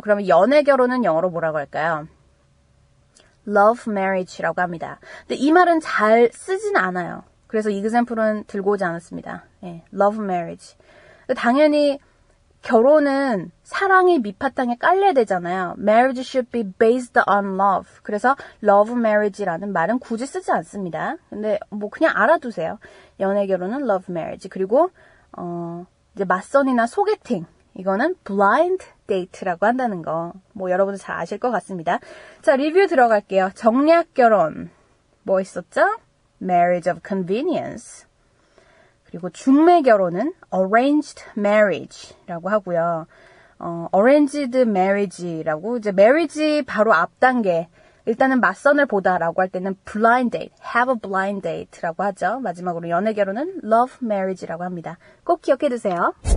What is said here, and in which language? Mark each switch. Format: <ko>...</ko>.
<ko>그러면 연애 결혼은 영어로 뭐라고 할까요? love marriage라고 합니다. 근데 이 말은 잘 쓰진 않아요. 그래서 example은 들고 오지 않았습니다. 예, love marriage. 당연히 결혼은 사랑이 밑바탕에 깔려야 되잖아요.</ko> <en>Marriage should be based on love.</en> <ko>그래서 love marriage라는 말은 굳이 쓰지 않습니다. 근데 뭐 그냥 알아두세요. 연애 결혼은 love marriage. 그리고 이제 맞선이나 소개팅 이거는 blind date라고 한다는 거. 뭐 여러분들 잘 아실 것 같습니다. 자, 리뷰 들어갈게요. 정략 결혼 뭐 있었죠?</ko> <en>Marriage of convenience.</en> <ko>그리고 중매 결혼은 arranged marriage라고 하고요. arranged marriage라고 이제 marriage 바로 앞 단계. 일단은 맞선을 보다라고 할 때는 blind date,</ko> <en>have a blind date</en> <ko>라고 하죠. 마지막으로 연애 결혼은 love marriage라고 합니다. 꼭 기억해 두세요.</ko>